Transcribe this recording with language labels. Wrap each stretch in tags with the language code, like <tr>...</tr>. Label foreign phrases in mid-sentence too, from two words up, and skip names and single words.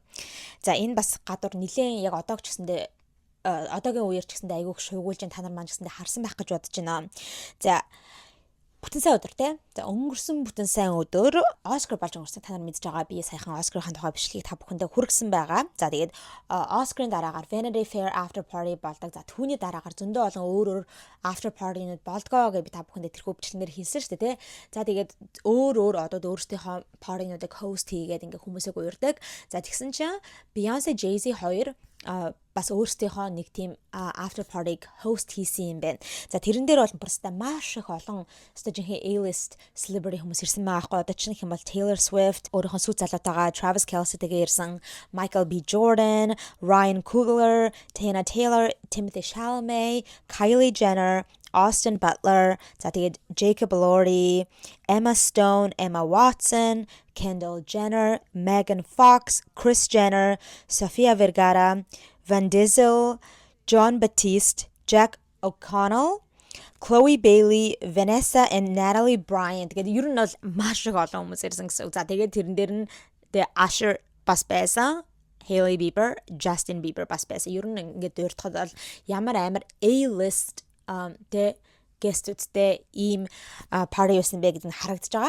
<mn>За энэ бас гадуур нилээн яг одоог ч гэсэндээ одоогийн үеэр ч гэсэндээ айгүйх шуугуулж та нар маань гэсэндээ харсан байх гэж бодож байна. За бүтэн сайн өдөр те. За өнгөрсөн бүтэн сайн өдөр Оскар болж өнгөрсөн та нар мэдж байгаа. Би саяхан Оскарын тухай бичлэгийг та бүхэндээ хүргэсэн байгаа. За тэгээд Оскарын дараагаар Vanity Fair</mn> <en>after party</en> <mn>болдог. За түүний дараагаар зөндөө олон өөр</mn> <en>after party-</en> <mn>нууд болдгоо гэж би та бүхэндээ тэрхүү бичлэгнэр хэлсэн шүү дээ те. За тэгээд өөр одод өөрсдийнхөө party-нуудыг host хийгээд ингээ хүмүүсийг уурдаг. За тэгсэн чинь Beyoncé, Jay-Z хоёр бас өөрсдийнхөө нэг тийм</mn> <en>after party host</en> <mn>хийсэн юм байна. За тэрэн дээр бол просто маш их олон жинхэнэ</mn> <en>A-list celebrity</en> <mn>хүмүүс ирсэн байгаа байхгүй. Одоо чинь хэм бол Taylor Swift, өөрийнхөө сүү залуутайгаа Travis Kelce-тэйгээ ирсэн, Michael B. Jordan, Ryan Coogler, Tana Taylor, Timothy Chalamet, Kylie Jenner, Austin Butler, за тэгээд Jacob Elordi, Emma Stone, Emma Watson, Kendall Jenner, Megan Fox, Kris Jenner, Sofia Vergara, Vin Diesel, Jon Batiste, Jack O'Connell, Chloe Bailey, Vanessa and Natalie Bryant. Тэгээд ер нь бол маш их олон хүмүүс ирсэн гэсэн. За тэгээд тэрэн дээр нь Usher бас байсан. Hailey Bieber, Justin Bieber бас байсан. Ер нь ингээд дуртахад бол ямар амар A-list гестүүдтэй ийм парти юусан бэ гэдэг нь харагдаж байгаа.</mn>